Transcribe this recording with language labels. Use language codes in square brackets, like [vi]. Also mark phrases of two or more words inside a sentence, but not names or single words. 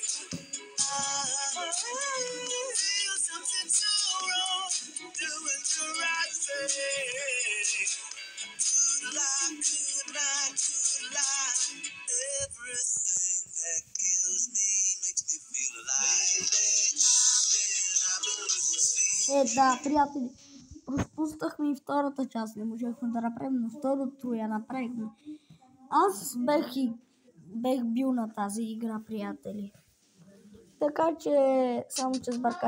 [en] I feel something so wrong, doing the right thing. Could lie. Everything that kills me makes me feel alive. [bg] Да, приятели, пропуснахме и втората част, не можехме да направим, но второто я направихме. Аз бех бил на тази игра, приятели. Така че, само че сбърках.